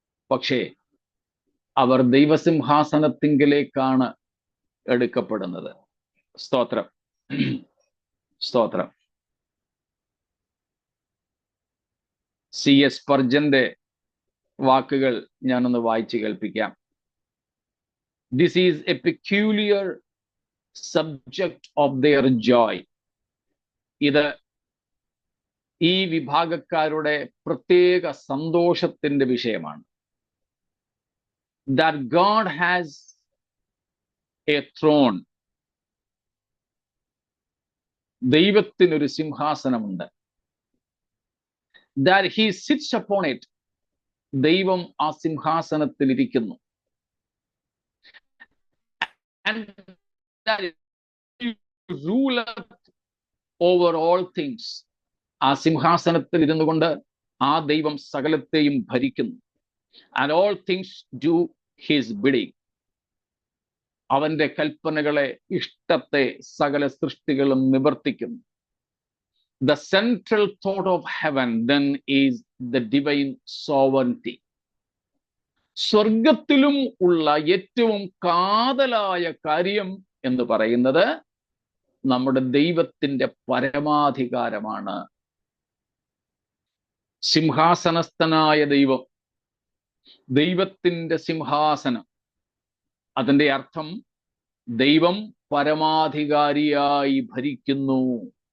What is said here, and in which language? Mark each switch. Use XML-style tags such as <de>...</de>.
<ml>പക്ഷേ അവർ ദൈവസിംഹാസനത്തിങ്കിലേക്കാണ് എടുക്കപ്പെടുന്നത്. സ്തോത്രം, സ്തോത്രം. C.S. സ്പർജന്റെ വാക്കുകൾ ഞാനൊന്ന് വായിച്ചു കേൾപ്പിക്കാം.</ml> <en>This is a peculiar subject of their joy.</en> <ml>ഇത് ഈ വിഭാഗക്കാരുടെ പ്രത്യേക സന്തോഷത്തിന്റെ വിഷയമാണ്.</ml> <en>That God has a throne.</en> <ml>ദൈവത്തിനൊരു സിംഹാസനമുണ്ട്.</ml> <en>That he sits upon it.</en> <ml>ദൈവം ആ സിംഹാസനത്തിൽ ഇരിക്കുന്നു.</ml> <en>And that he ruleth over all things.</en> <ml>ആ സിംഹാസനത്തിൽ ഇരുന്നു കൊണ്ട് ആ ദൈവം സകലത്തെയും ഭരിക്കുന്നു.</ml> <en>And all things do his bidding.</en> <ml>അവന്റെ കൽപ്പനകളെ, ഇഷ്ടത്തെ സകല സൃഷ്ടികളും നിവർത്തിക്കുന്നു.</ml> <en>The central thought of heaven then is the divine sovereignty.</en> <ml>സ്വർഗത്തിലും ഉള്ള ഏറ്റവും കാതലായ കാര്യം എന്ന് പറയുന്നത് നമ്മുടെ ദൈവത്തിന്റെ പരമാധികാരമാണ്. സിംഹാസനസ്ഥനായ ദൈവം, ദൈവത്തിന്റെ സിംഹാസനം, അതിന്റെ അർത്ഥം ദൈവം പരമാധികാരിയായി ഭരിക്കുന്നു.</ml>